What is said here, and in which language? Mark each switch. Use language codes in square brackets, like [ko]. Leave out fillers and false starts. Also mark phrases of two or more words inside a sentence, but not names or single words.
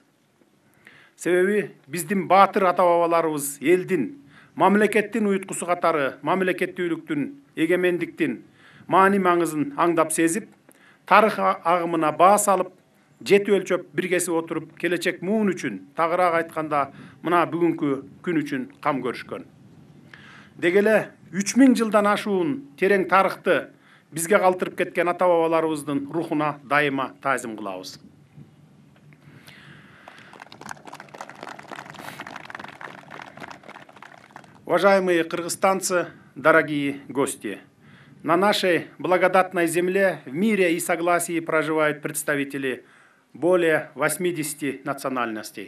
[ky] Себеби биздин баатыр ата бабаларыбыз элдин, мамлекеттин уюткусу катары мамлекеттүүлүктүн, эгемендиктин маани маңызын аңдап сезип, тарых агымына баа салып, жети өлчөп биргесип отуруп, келечек муун үчүн, тагыраак айтканда, мына бүгүнкү күн үчүн кам көрүшкөн. Дегеле 3000 жылдан ашуун терең тарыхты бизге калтырып кеткен ата бабаларыбыздын рухуна дайыма таазим кылабыз. [ru] Уважаемые кыргызстанцы, дорогие гости! На нашей благодатной земле в мире и согласии проживают представители более 80 национальностей.